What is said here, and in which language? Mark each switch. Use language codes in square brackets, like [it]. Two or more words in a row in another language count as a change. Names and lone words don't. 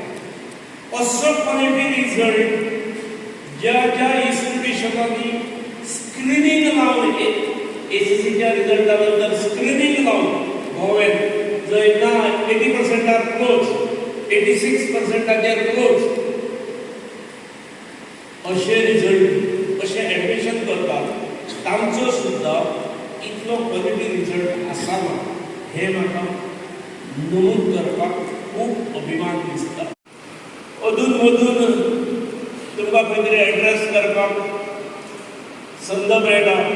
[kok] असो [en] quality result [kok] ज्या इन्स्टिट्यूशनांनी स्क्रीनिंग लावून एसीसीच्या रिझल्टानंतर स्क्रीनिंग लावून गोव्यात जर ना 80% [en] are close, [kok] 86% क्लोज असे रिझल्ट असे ऍडमिशन करतात, तांचो सुद्धा इतलो [en] quality result [kok] आसाना हे म्हाका नमूद करपाक खूब अभिमान दिसता. अधून मधून तुमकां खंय तरी एड्रेस करपाक संद मेळटा.